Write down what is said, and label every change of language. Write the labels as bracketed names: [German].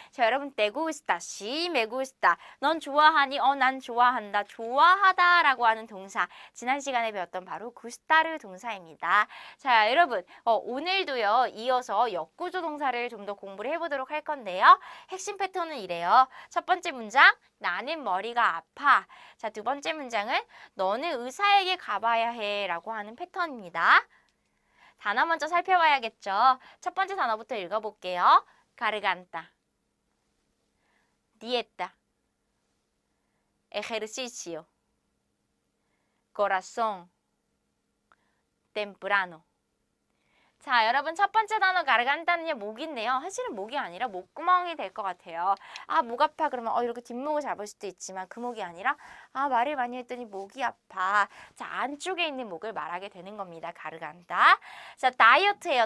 [Korean] 자, 여러분, [Spanish] te gusta, sí, me gusta. [Korean] 넌 좋아하니? 난 좋아한다. 좋아하다라고 하는 동사. 지난 시간에 배웠던 바로 gusta르 동사입니다. 자, 여러분, 오늘도요, 이어서 역구조 동사를 좀 더 공부를 해보도록 할 건데요. 핵심 패턴은 이래요. 첫 번째 문장, 나는 머리가 아파. 자, 두 번째 문장은 너는 의사에게 가봐야 해 라고 하는 패턴입니다. 단어 먼저 살펴봐야겠죠. 첫 번째 단어부터 읽어볼게요. [Spanish] garganta, dieta, ejercicio, corazón, temprano. [Korean] 자, 여러분 첫 번째 단어 가르간다는요, 목인데요. 사실은 목이 아니라 목구멍이 될 것 같아요. 아, 목 아파 그러면 이렇게 뒷목을 잡을 수도 있지만 그 목이 아니라 말을 많이 했더니 목이 아파. 자, 안쪽에 있는 목을 말하게 되는 겁니다. 가르간다. 자, 다이어트예요.